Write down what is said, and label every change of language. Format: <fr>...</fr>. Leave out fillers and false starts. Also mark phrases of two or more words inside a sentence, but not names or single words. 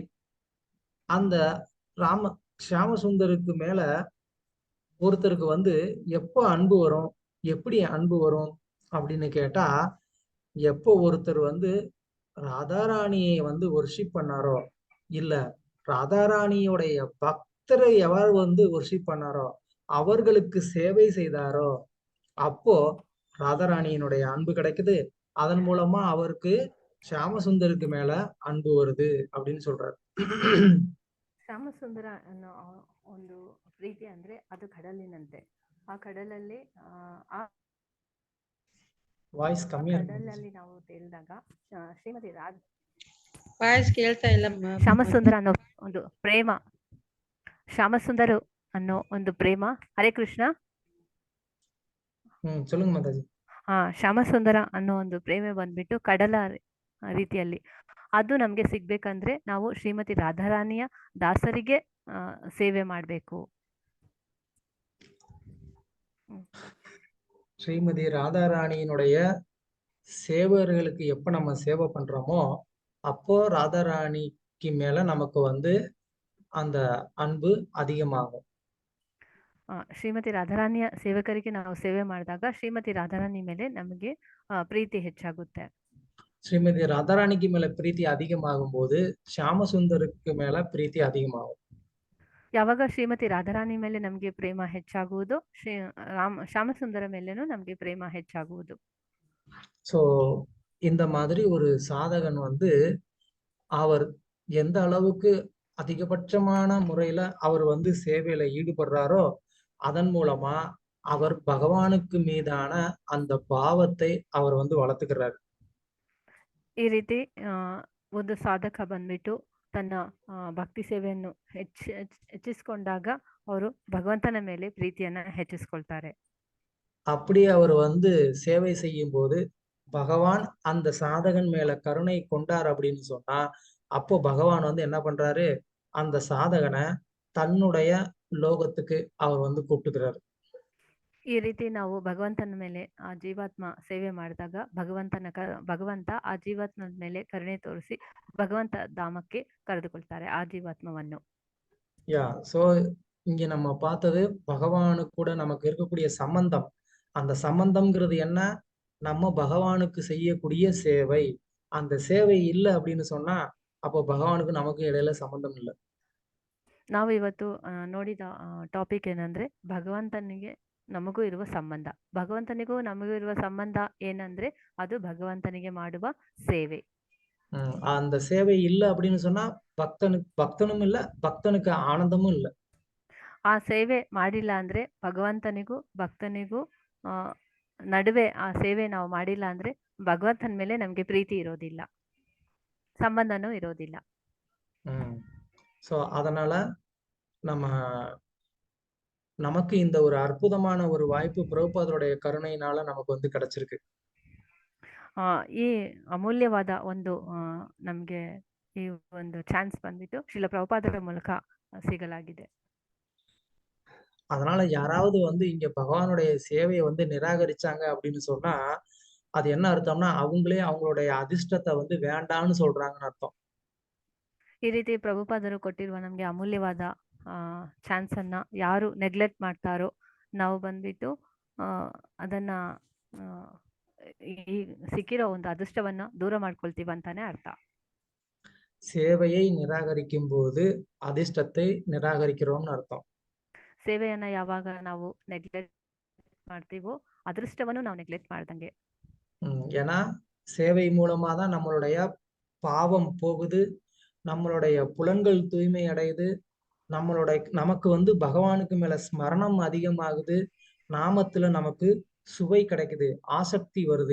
<ta>அந்த ஷியாம சுந்தருக்கு மேல ஒருத்தருக்கு வந்து எப்போ அன்பு வரும், எப்படி அன்பு வரும் அப்படின்னு கேட்டா, எப்போ ஒருத்தர் வந்து ராதாராணியை வந்து வொர்ஷிப் பண்ணாரோ, இல்ல ராதாராணியோடைய பக்தரை எவர் வந்து வொர்ஷிப் பண்ணாரோ, அவர்களுக்கு சேவை செய்தாரோ, அப்போ ராதாராணியினுடைய அன்பு கிடைக்குது. அதன் மூலமா அவருக்கு ಶ್ಯಾಮಸುಂದರಕ್ಕೆ மேல அன்பு வருது அப்படின்னு சொல்றாரு.</ta> <kn>ಶ್ಯಾಮಸುಂದರ ಅನ್ನೋ ಒಂದು ಪ್ರೀತಿ ಅಂದ್ರೆ ಅದು ಕಡಲಿನಂತೆ. ಆ ಕಡಲಲ್ಲಿ ವಾಯ್ಸ್ ಕಮ್ಮಿ ಕಡಲಲ್ಲಿ ನಾವು ತೇಲಿದಾಗ ಶ್ರೀಮತಿ ವಾಯ್ಸ್ ಕೇಳ್ತಾ ಇಲ್ಲ. ಶ್ಯಾಮಸುಂದರ ಅನ್ನೋ ಒಂದು ಪ್ರೇಮ, ಶ್ಯಾಮಸುಂದರ ಅನ್ನೋ ಒಂದು ಪ್ರೇಮ. ಹರೇ ಕೃಷ್ಣ.</kn> <ta>சொல்லுங்க ಮಾತಾಜಿ.</ta> <kn>ಶ್ಯಾಮಸುಂದರ ಅನ್ನೋ ಒಂದು ಪ್ರೇಮೆ ಬಂದ್ಬಿಟ್ಟು ಕಡಲ ರೀತಿಯಲ್ಲಿ. ಅದು ನಮ್ಗೆ ಸಿಗ್ಬೇಕಂದ್ರೆ ನಾವು ಶ್ರೀಮತಿ ರಾಧಾರಾಣಿಯ ದಾಸರಿಗೆ ಸೇವೆ ಮಾಡ್ಬೇಕು.</kn> <ta>ஸ்ரீமதி ராதாராணியினுடைய சேவர்களுக்கு எப்ப நம்ம சேவை பண்றோமோ அப்போ ராதாராணிக்கு மேல நமக்கு வந்து அந்த அன்பு அதிகமாகும்.</ta> <kn>ಶ್ರೀಮತಿ ರಾಧಾರಾಣಿಯ ಸೇವಕರಿಗೆ ನಾವು ಸೇವೆ ಮಾಡಿದಾಗ ಶ್ರೀಮತಿ ರಾಧಾರಾಣಿ ಮೇಲೆ ನಮಗೆ ಪ್ರೀತಿ ಹೆಚ್ಚಾಗುತ್ತೆ.</kn> <ta>ஸ்ரீமதி ராதாராணிக்கு மேல பிரீத்தி அதிகமாகும் போது ಶ್ಯಾಮಸುಂದರಕ್ಕೆ மேல பிரீத்தி அதிகமாகும்.</ta> <kn>ಯಾವಾಗ ಶ್ರೀಮತಿ ರಾಧಾರಾಣಿ ಮೇಲೆ ನಮಗೆ ಪ್ರೇಮ ಹೆಚ್ಚಾಗುವುದು, ಶ್ಯಾಮಸುಂದರ ಮೇಲೇನೂ ನಮಗೆ ಪ್ರೇಮ ಹೆಚ್ಚಾಗುವುದು.</kn> <ta>சோ இந்த மாதிரி ஒரு சாதகன் வந்து அவர் எந்த அளவுக்கு அதிகபட்சமான முறையில அவர் வந்து சேவையில ஈடுபடுறாரோ அதன் மூலமா அவர் பகவானுக்கு மீதான அந்த பாவத்தை அவர் வந்து வளர்த்துக்கிறாரு.</ta> <kn>ಈ ರೀತಿ ಒಂದು ಸಾಧಕ ಬಂದ್ಬಿಟ್ಟು ತನ್ನ ಭಕ್ತಿ ಸೇವೆಯನ್ನು ಹೆಚ್ಚಿಸಿಕೊಂಡಾಗ ಅವರು ಭಗವಂತನ ಮೇಲೆ ಪ್ರೀತಿಯನ್ನ ಹೆಚ್ಚಿಸ್ಕೊಳ್ತಾರೆ.</kn> <ta>அப்படி அவர் வந்து சேவை செய்யும் போது பகவான் அந்த சாதகன் மேல கருணை கொண்டார் அப்படின்னு சொன்னா அப்போ பகவான் வந்து என்ன பண்றாரு, அந்த சாதகனை தன்னுடைய லோகத்துக்கு அவர் வந்து கூப்பிட்டுக்கிறாரு.</ta> <kn>ಈ ರೀತಿ ನಾವು ಭಗವಂತನ ಮೇಲೆ ಆ ಜೀವಾತ್ಮ ಸೇವೆ ಮಾಡಿದಾಗ ಭಗವಂತ ಆ ಜೀವಾತ್ಮದ ಮೇಲೆ ಕರುಣೆ ತೋರಿಸಿ ಭಗವಂತ ಧಾಮಕ್ಕೆ ಕರೆದುಕೊಳ್ತಾರೆ ಆ ಜೀವಾತ್ಮವನ್ನು.</kn> <ta>சோ இங்க நம்ம பார்த்தது பகவானு கூட நமக்கு இருக்கக்கூடிய சம்பந்தம். அந்த சம்பந்தம்ங்கிறது என்ன, நம்ம பகவானுக்கு செய்யக்கூடிய சேவை. அந்த சேவை இல்லை அப்படின்னு சொன்னா அப்போ பகவானுக்கு நமக்கு இடையில சம்பந்தம் இல்லை.</ta> <kn>ನಾವು ಇವತ್ತು ನೋಡಿದ ಟಾಪಿಕ್ ಏನಂದ್ರೆ ಭಗವಂತನಿಗೆ ನಮಗೂ ಇರುವ ಸಂಬಂಧ. ಭಗವಂತನಿಗೂ ನಮಗೂ ಇರುವ ಸಂಬಂಧ ಏನಂದ್ರೆ ಅದು ಭಗವಂತನಿಗೆ ಮಾಡುವ ಸೇವೆ.</kn> <ta>அந்த சேவை இல்லை அப்படின்னு சொன்னா பக்தனும் இல்லை, பக்தனுக்கு ஆனந்தமும் இல்லை.</ta> <kn>ಆ ಸೇವೆ ಮಾಡಿಲ್ಲ ಅಂದ್ರೆ ಭಗವಂತನಿಗೂ ಭಕ್ತನಿಗೂ ನಡುವೆ ಆ ಸೇವೆ ನಾವು ಮಾಡಿಲ್ಲ ಅಂದ್ರೆ ಭಗವಂತನ ಮೇಲೆ ನಮ್ಗೆ ಪ್ರೀತಿ ಇರೋದಿಲ್ಲ, ಸಂಬಂಧನೂ ಇರೋದಿಲ್ಲ.</kn> <ta>சோ அதனால நமக்கு இந்த ஒரு அற்புதமான ஒரு வாய்ப்பு பிரபுಪಾದருடைய ಕರುಣೆயினால நமக்கு வந்து கிடைச்சிருக்கு.</ta> <kn>ಈ ಅಮೂಲ್ಯವಾದ ಒಂದು ನಮ್ಗೆ ಈ ಒಂದು ಚಾನ್ಸ್ ಬಂದ್ಬಿಟ್ಟು ಶ್ರೀಲ ಪ್ರಭುಪಾದರ ಮೂಲಕ ಸಿಗಲಾಗಿದೆ.</kn> <ta>அதனால யாராவது வந்து இங்க பகவானுடைய சேவையை வந்து நிராகரிச்சாங்க அப்படின்னு சொன்னா அது என்ன அர்த்தம்னா அவங்களே அவங்களுடைய அதிர்ஷ்டத்தை வந்து வேண்டான்னு சொல்றாங்கன்னு அர்த்தம்.</ta> <kn>ಈ ರೀತಿ ಪ್ರಭುಪಾದರು ಕೊಟ್ಟಿರುವ ನಮ್ಗೆ ಅಮೂಲ್ಯವಾದ ಚಾನ್ಸ್ ಅನ್ನ ಯಾರು ನೆಗ್ಲೆಕ್ಟ್ ಮಾಡ್ತಾರೋ ನಾವು ಬಂದ್ಬಿಟ್ಟು ಅದನ್ನ ಈ ಸಿಕ್ಕಿರೋ ಒಂದು ಅದೃಷ್ಟವನ್ನ ದೂರ ಮಾಡ್ಕೊಳ್ತೀವಿ ಅಂತಾನೆ ಅರ್ಥ.</kn> <ta>சேவையை நிராகரிக்கும் போது அதிர்ஷ்டத்தை நிராகரிக்கிறோம்னு அர்த்தம்.</ta> <kn>ಸೇವೆಯನ್ನ ಯಾವಾಗ ನಾವು ನೆಗ್ಲೆಕ್ಟ್ ಮಾಡ್ತೀವೋ ಅದೃಷ್ಟವನ್ನು ನಾವು ನೆಗ್ಲೆಕ್ಟ್ ಮಾಡ್ದಂಗೆ.</kn> <ta>ஏன்னா சேவை மூலமா தான் நம்மளுடைய பாவம் போகுது, நம்மளுடைய புலன்கள் தூய்மை அடையுது, நமக்கு வந்து பகவானுக்கு மேல ஸ்மரணம் அதிகமாகுது, நாமத்துல நமக்கு சுவை கிடைக்குது, ஆசக்தி வருது.</ta>